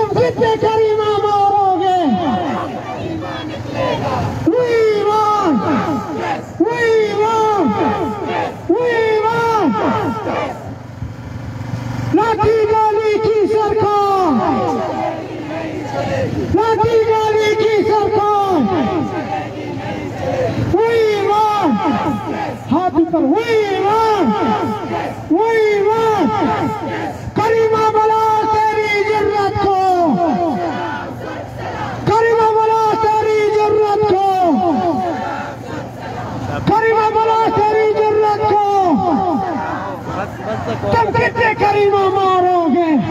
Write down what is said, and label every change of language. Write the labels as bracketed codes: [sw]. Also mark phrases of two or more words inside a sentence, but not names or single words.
[ur] کتنے کریمہ مارو گے? [en] We want, we want, we want [ur] لاٹھی گالی کی سرکار، لاٹھی گالی کی سرکار. [en] We want, [ur] ہاتھ اوپر, [en] we want, [ur] کریمہ بولا تیری جرأت کو، کریمہ بولا تیری جرأت کو، کریمہ بولا تیری جرأت کو. تم کتنے کریمہ مارو گے?